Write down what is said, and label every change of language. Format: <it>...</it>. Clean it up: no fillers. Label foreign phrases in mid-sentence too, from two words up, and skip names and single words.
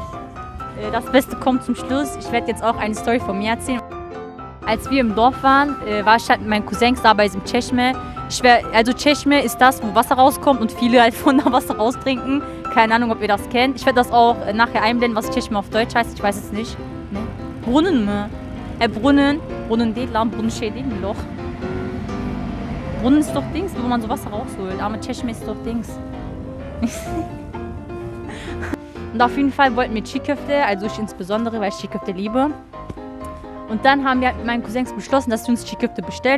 <de>Das Beste kommt zum Schluss. Ich werde jetzt auch eine Story von mir erzählen. Als wir im Dorf waren, war ich halt mit meinen Cousins da bei diesem Çeşme. Also Çeşme ist das, wo Wasser rauskommt und viele halt von da Wasser raustrinken. Keine Ahnung, ob ihr das kennt. Ich werde das auch nachher einblenden, was Çeşme auf Deutsch heißt. Ich weiß es nicht. Ne? Brunnen mı?</de> <tr>Brunnen değil lan, Brunnen şey değil mi Loch?</tr> <de>Brunnen ist doch Dings, wo man so Wasser rausholt. Aber Çeşme ist doch Dings. Und auf jeden Fall wollten wir Çiğ Köfte, also ich insbesondere, weil ich Çiğ Köfte liebe. Und dann haben wir mit meinen Cousins beschlossen, dass wir uns Çiğ Köfte bestellen.</de>